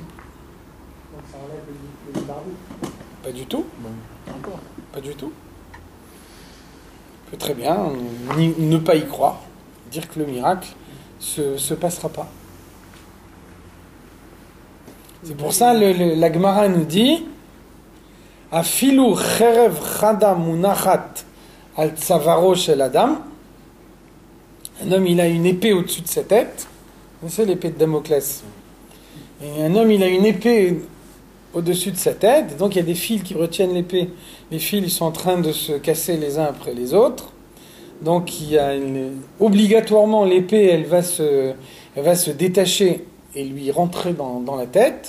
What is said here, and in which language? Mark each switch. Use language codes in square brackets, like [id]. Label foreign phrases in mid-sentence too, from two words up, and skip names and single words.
[fr] Donc ça enlève le libre arbitre. Pas du tout. Encore. Pas du tout. On peut très bien ne pas y croire, dire que le miracle se passera pas. C'est pour ça la Gemara nous dit [he] אפילו חרב חדה מונחת על צווארו של אדם. [fr] Un homme, il a une épée au-dessus de sa tête. C'est l'épée de Damoclès. Et un homme, il a une épée au-dessus de sa tête. Et donc, il y a des fils qui retiennent l'épée. Les fils, ils sont en train de se casser les uns après les autres. Donc, obligatoirement, l'épée, elle va se détacher et lui rentrer dans la tête.